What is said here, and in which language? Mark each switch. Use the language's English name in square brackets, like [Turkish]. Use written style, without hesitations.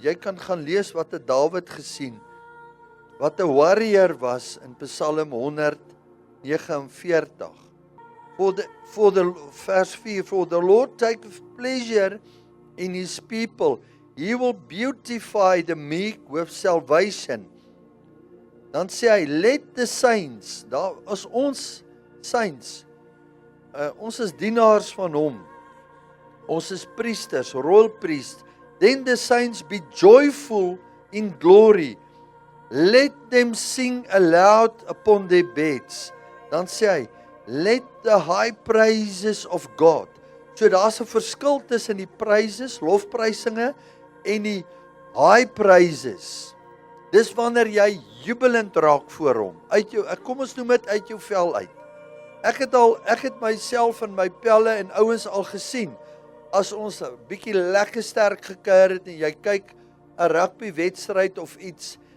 [Afrikaans] Jy kan gaan lees wat het Dawid gesien, wat 'n warrior was in Psalm 149. [English] For the verse 4, for the Lord taketh pleasure in his people. He will beautify the meek with salvation. [Afrikaans] Dan sê hy, [English] let the saints, [Afrikaans] daar is ons [English] saints, [Afrikaans] ons is dienaars van hom, ons is priesters, [English] royal priest, then the saints be joyful in glory, let them sing aloud upon their beds. [Afrikaans] Dan sê hy, [English] let the high praises of God. [Afrikaans] So daar's 'n verskil tussen die praises, lofprysinge, en die [English] high praises. [Afrikaans] Dis wanneer jy jubelend raak voor hom. Kom ons noem dit uit jou vel uit. Ek het myself en my pelle en ouens al gesien, as ons 'n bietjie lekker sterk gekuier het en jy kyk 'n rugby wedstryd of iets,